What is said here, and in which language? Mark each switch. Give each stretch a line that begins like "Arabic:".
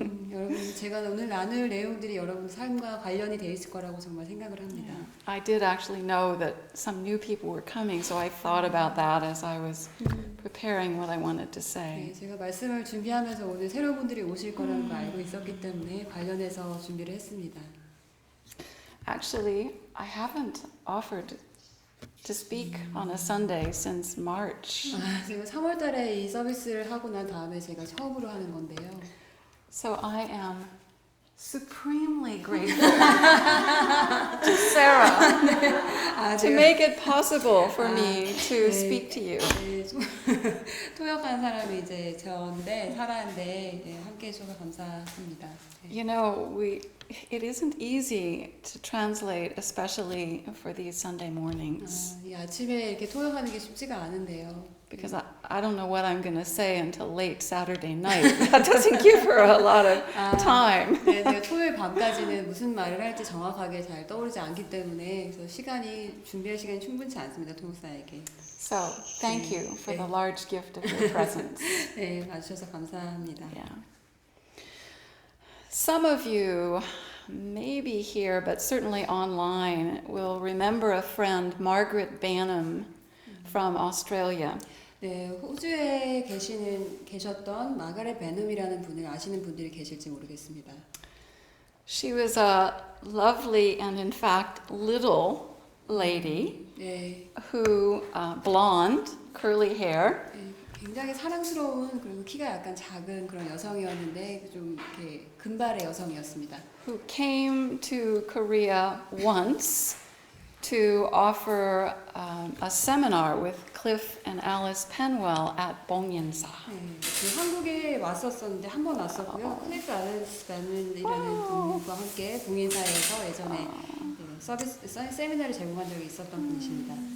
Korean: 여러분, 제가 오늘 나눌 내용들이 여러분 삶과 관련이 돼 있을 거라고 정말 생각을 합니다.
English: Yeah. I did actually know that some new people were coming, so I thought about that as I was preparing what I wanted to say.
Korean: 네, 제가 말씀을 준비하면서 오늘 새로운 분들이 오실 거라는 걸 알고 있었기 때문에 관련해서 준비를 했습니다.
English: Actually, I haven't offered to speak on a Sunday since March.
Korean: 제가 3월 달에 이 서비스를 하고 난 다음에 제가 처음으로 하는 건데요.
English: So I am supremely grateful to Sarah to make it possible for me to speak to you.
Korean: 네, 토역한 사람이 이제 저인데 사라인데 함께 해주셔서 감사합니다.
English: You know, it isn't easy to translate, especially for these Sunday mornings,
Korean: 이 아침에 이렇게 토역하는 게 쉽지가 않은데요.
English: because I don't know what I'm going to say until late Saturday night. That doesn't give her a lot of time.
Korean: 네, 제가 토요일 밤까지는 무슨 말을 할지 정확하게 잘 떠오르지 않기 때문에 그래서 준비할 시간이 충분치 않습니다, 통역사에게.
English: So, thank you for the large gift of your presence.
Korean: 네, 와주셔서 감사합니다.
English: Yeah. Some of you, maybe here, but certainly online, will remember a friend, Margaret Banham, from Australia.
Korean: 네, 호주에 계셨던 마가렛 베넘이라는 분을 아시는 분들이 계실지 모르겠습니다.
English: She was a lovely and, in fact, little lady
Korean: 네,
English: who, blonde, curly hair,
Korean: 굉장히 사랑스러운 그리고 키가 약간 작은 그런 여성이었는데 좀 이렇게 금발의 여성이었습니다.
English: who came to Korea once to offer a seminar with Cliff and Alice Penwell at Bongyeonsa.
Korean: 네, 그 한국에 왔었었는데 한 번 왔었고요. 클리프 알렌스 밴이라는 분과 함께 봉인사에서 예전에 세미나를 제공한 적이 있었던 분이십니다.